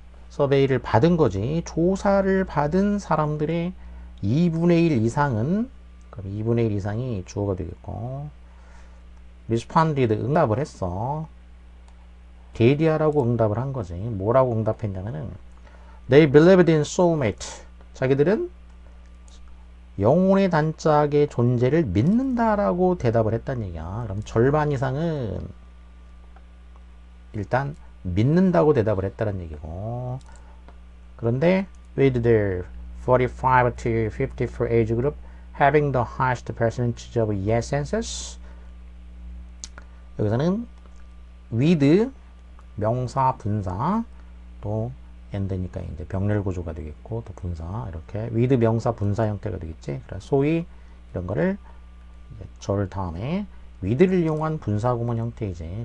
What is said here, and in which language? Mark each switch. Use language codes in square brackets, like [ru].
[ko] survey를 받은 거지. 조사를 받은 사람들의 2분의 1 이상은, 그럼 2분의 1 이상이 주어가 되겠고, [en] responded [ko] 응답을 했어. 데이디아라고 응답을 한 거지. 뭐라고 응답했냐면은 [en] they believed in soulmate. [ko] 자기들은 영혼의 단짝의 존재를 믿는다라고 대답을 했단 얘기야. 그럼 절반 이상은 일단 믿는다고 대답을 했다는 얘기고. 그런데 [en] with their 45 to 54 age group having the highest percentage of yes answers. [ko] 여기서는 with 명사, 분사, 또 and니까 이제 병렬 구조가 되겠고, 또 분사, 이렇게 with 명사, 분사 형태가 되겠지. 그래서 소위 이런 거를 절 다음에 with를 이용한 분사 구문 형태이지.